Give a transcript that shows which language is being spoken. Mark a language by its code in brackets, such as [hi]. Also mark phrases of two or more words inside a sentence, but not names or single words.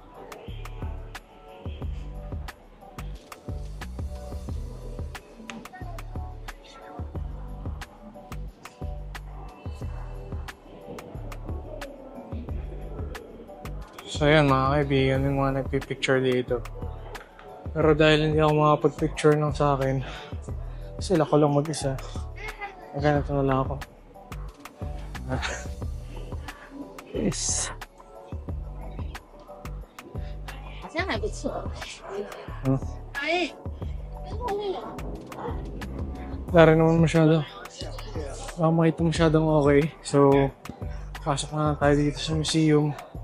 [tl] So ayan mga kaibigan, yung mga nagpipicture dito. Pero dahil hindi ako makapag-picture ng sa akin, sila ko lang mag-isa. Ganito na lang ako. Yes. [zh] 好像还不错。哎， [tl] Wala rin naman masyado. Baka makita masyadong okay. So, pasok na tayo dito sa museum.